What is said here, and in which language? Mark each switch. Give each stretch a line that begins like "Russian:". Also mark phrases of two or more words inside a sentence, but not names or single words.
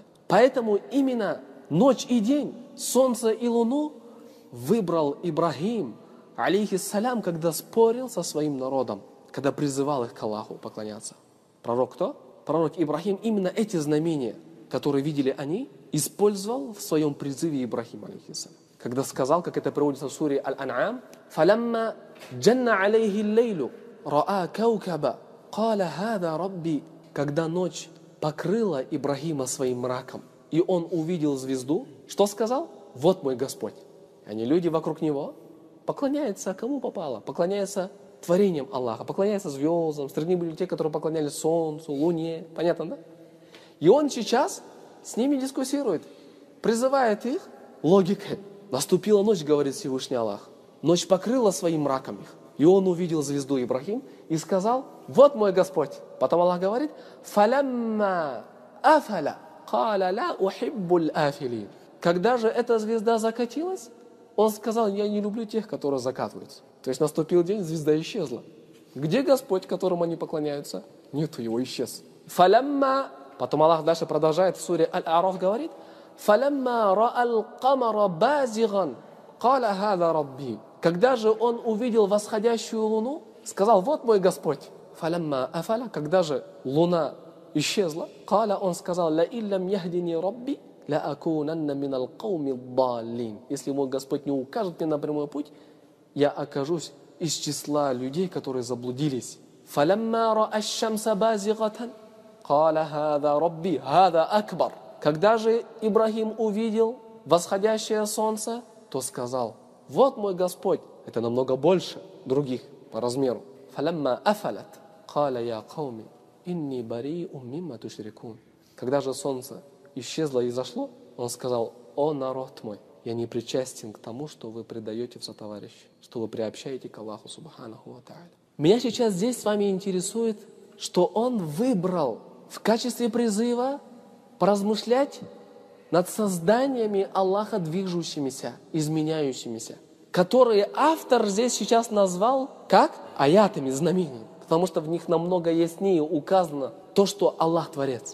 Russian: Поэтому именно ночь и день, солнце и луну выбрал Ибрахим, алейхиссалям, когда спорил со своим народом, когда призывал их к Аллаху поклоняться. Пророк кто? Пророк Ибрахим именно эти знамения, которые видели они, использовал в своем призыве Ибрахим, алейхиссалям. Когда сказал, как это приводится в суре Аль-Ан'ам,
Arabic: «فلما جن عليه الليل رأى كوكبا قال هذا ربي».
Russian: Когда ночь покрыла Ибрахима своим мраком, и он увидел звезду, что сказал? «Вот мой Господь». Они, люди вокруг него, поклоняются кому попало, поклоняются творениям Аллаха, поклоняются звездам, среди них были те, которые поклонялись солнцу, луне, понятно, да? И он сейчас с ними дискуссирует, призывает их логикой. Наступила ночь, говорит Всевышний Аллах. Ночь покрыла своим мраком их. И он увидел звезду Ибрахим и сказал: вот мой Господь. Потом Аллах говорит:
Arabic: «فلما أفل قال لا أحب الآفلين».
Russian: Когда же эта звезда закатилась, он сказал: я не люблю тех, которые закатываются. То есть наступил день, звезда исчезла. Где Господь, которому они поклоняются? Нету его, исчез. Фалямма. Потом Аллах дальше продолжает в суре Аль-Араф, говорит:
Arabic: «فلما رأى القمر بازغا قال هذا ربي».
Russian: Когда же он увидел восходящую луну, сказал: вот мой Господь.
Arabic: فلما أفل.
Russian: Когда же луна исчезла, каля, он сказал:
Arabic: لئن لم يهدني ربي لأكونن من القوم الضالين.
Russian: Если мой Господь не укажет мне на прямой путь, я окажусь из числа людей, которые заблудились.
Arabic: فلما رأى الشمس بازغة قال هذا ربي هذا أكبر.
Russian: Когда же Ибрахим увидел восходящее солнце, то сказал: вот мой Господь. Это намного больше других по размеру.
Arabic: فلما أفلت قال يا قوم إني بريء مما تشركون.
Russian: Когда же солнце исчезло и зашло, он сказал: о народ мой, я не причастен к тому, что вы предаете в сотоварищи, что вы приобщаете к Аллаху
Arabic: سبحانه وتعالى.
Russian: Меня сейчас здесь с вами интересует, что он выбрал в качестве призыва поразмышлять над созданиями Аллаха движущимися, изменяющимися, которые автор здесь сейчас назвал как аятами, знамениями, потому что в них намного яснее указано то, что Аллах Творец.